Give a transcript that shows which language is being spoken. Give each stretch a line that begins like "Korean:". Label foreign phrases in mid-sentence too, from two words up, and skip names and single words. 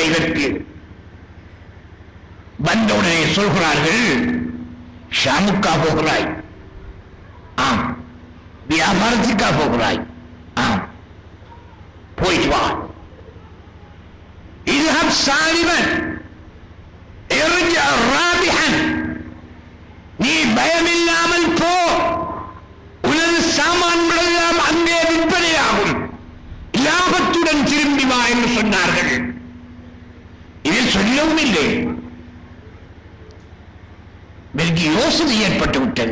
Tamil: இதற்கு வந்தவுடனே சொல்கிறார்கள், ஷாமுக்கா போகிறாய்? ஆம். வியாபாரத்துக்கா போகிறாய்? ஆம். போயிட்டு வா.
Arabic: இذهب سالما ارجع رابحا.
Tamil: நீ பயமில்லாமல் போ, உனது சாமான்கள் எல்லாம் அங்கே விற்பனையாகும், லாபத்துடன் திரும்பி வா என்று சொன்னார்கள். இதில் சொல்லவும் இல்லை. எனக்கு யோசனை ஏற்பட்டு விட்டது.